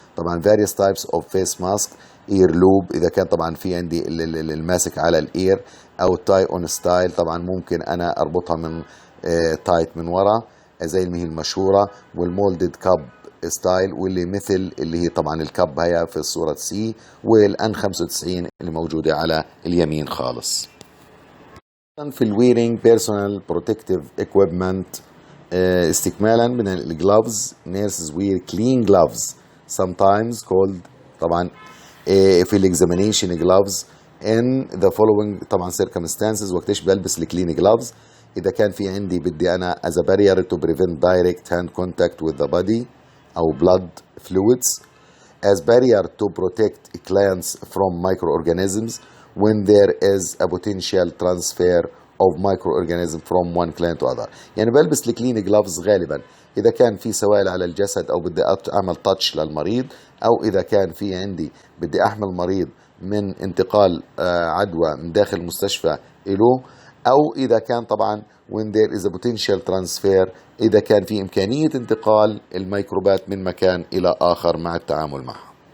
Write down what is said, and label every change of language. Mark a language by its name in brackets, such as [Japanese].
[Arabic] طبعا [English] various types of face mask، [Arabic] ear loop إذا كان طبعا في عندي الماسك على الإير، أو [English] tie on style، [Arabic] طبعا ممكن أنا أربطها من تايت من ورا زي اللي هي المشهورة، والمولدد كاب ستايل، واللي مثل اللي هي طبعا الكب هي في الصورة سي، والان 95 اللي موجودة على اليمين خالص. [English] في الويرينج personal protective equipment [Arabic] استكمالا من [English] الجلوفز. nurses wear clean gloves sometimes called طبعا في الاكزامينيشن gloves in the following طبعا circumstances، [Arabic] وقتش بلبس [English] الكلين gloves إذا كان في عندي بدي أنا as a barrier to prevent direct hand contact with the body أو blood fluids, as barrier to protect clients from microorganisms when there is a potential transfer of microorganisms from one client to other. [Arabic] يعني بلبس الكلين جلافز غالبا إذا كان في سوائل على الجسد أو بدي أعمل تاتش للمريض، أو إذا كان في عندي بدي أحمل مريض من انتقال عدوى من داخل المستشفى إله، أو إذا كان طبعا [English] when there is a potential transfer، [Arabic] إذا كان في إمكانية انتقال الميكروبات من مكان إلى آخر مع التعامل معها.